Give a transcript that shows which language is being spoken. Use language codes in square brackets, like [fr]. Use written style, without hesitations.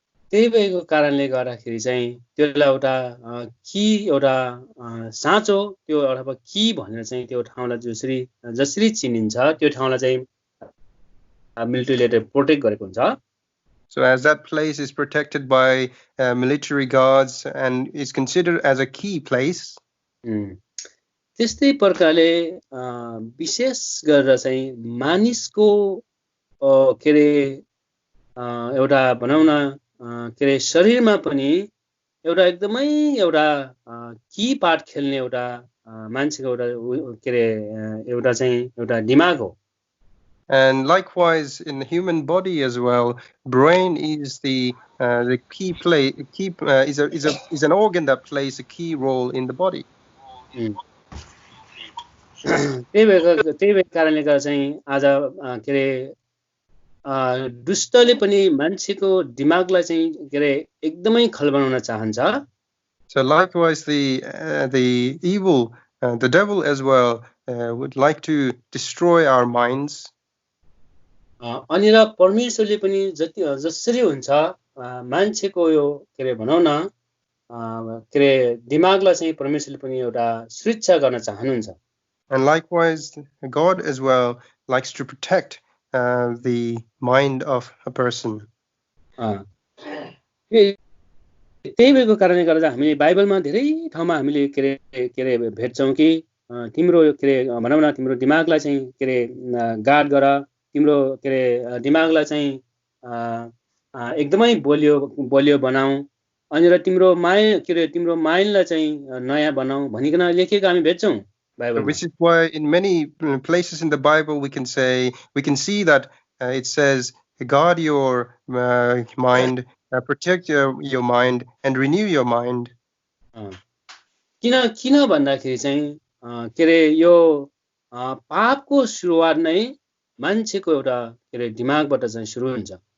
[ne] त्यही भएको कारणले गर्दाखेरि चाहिँ त्यसलाई एउटा की एउटा साँचो त्यो अथवा की भनेर चाहिँ त्यो ठाउँलाई जसरी चिनिन्छ त्यो ठाउँलाई चाहिँ [en] military protect [ne] गरेको हुन्छ. [en] So as that place is protected by military guards and is considered as a key place. [ne] त्यस्तै प्रकारले विशेष गरेर चाहिँ मानिसको के एउटा भनौं न के शरीरमा पनि एउटा एकदमै एउटा की पार्ट खेल्ने एउटा मान्छेको एउटा के एउटा चाहिँ एउटा दिमाग हो. [en] And likewise in the human body as well, brain is the key is an organ that plays a key role in the body. [ne] त्यही भएको कारणले गर्दा चाहिँ आज के दुष्टले पनि मान्छेको दिमागलाई चाहिँ के एकदमै खलबनाउन चाहन्छ. [en] So likewise the evil the devil as well would like to destroy our minds. [ne] अनि र परमेश्वरले पनि जसरी हुन्छ मान्छेको यो के भनौं न के दिमागलाई चाहिँ परमेश्वरले पनि एउटा सुरक्षा गर्न चाहनुहुन्छ. [en] And likewise God as well likes to protect the mind of a person. [ne] त्यही भएको कारणले गर्दा हामी बाइबलमा धेरै ठाउँमा हामीले के भेट्छौं कि तिम्रो के भनौं न तिम्रो दिमागलाई चाहिँ के गार्ड गर तिम्रो के दिमागलाई चाहिँ एकदमै बलियो बनाऊ अनि र तिम्रो तिम्रो माइन्डलाई चाहिँ नयाँ बनाऊ भनिकन लेखेको हामी भेट्छौं बाइबलमा. [en] Which is why in many places in the Bible we can see that it says guard your mind, protect your mind and renew your mind. [ne] किन भन्दाखेरि चाहिँ के यो पापको सुरुवात नै मान्छेको एउटा के दिमागबाट चाहिँ सुरु हुन्छ.